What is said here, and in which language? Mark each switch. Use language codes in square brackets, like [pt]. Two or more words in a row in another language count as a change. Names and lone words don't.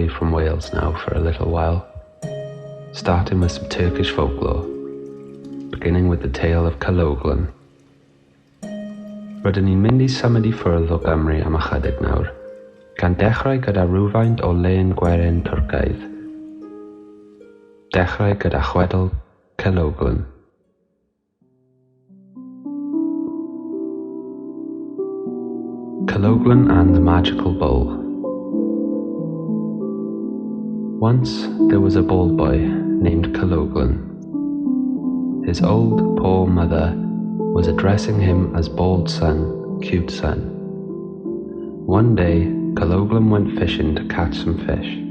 [en] from Wales now for a little while, starting with some Turkish folklore, beginning with the tale of Kaloghlan. [cy] Rydyn ni'n mynd I symud I ffwrdd o Gymru am ychydig nawr, gan dechrau gyda rhywfaint o len gweren Twrcaidd. Dechrau gyda chwedl Kaloghlan. [en] Kaloghlan and the Magical Bowl. Once there was a bald boy named Kaloghlan. His old, poor mother was addressing him as bald son, cute son. One day, Kaloghlan went fishing to catch some fish.